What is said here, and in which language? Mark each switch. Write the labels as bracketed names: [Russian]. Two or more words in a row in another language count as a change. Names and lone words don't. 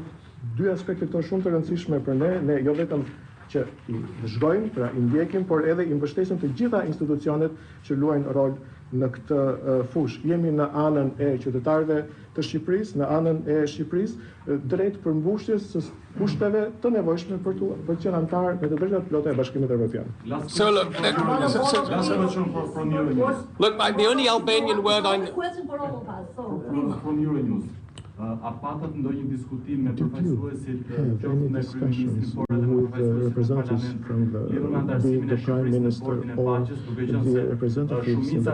[Albanian] Dy aspekte këto shumë të rëndësishme për ne jo vetëm që i zhgojmë, pra i ndjekim, por edhe i mbështesim të gjitha institucionet që luajnë rol në këtë fushë. Jemi në anën e qytetarëve të Shqipërisë, në anën e Shqipërisë, drejt përmbushjes së kushteve të nevojshme për të qenë antar me të drejtat plota e Bashkimit Evropian. [English] So look, the only Albanian word I know. From Euronews. [Albanian] A patët ndonjë diskutim me përfaqësuesit [English] any discussions with representatives from the Prime Minister or the representatives in the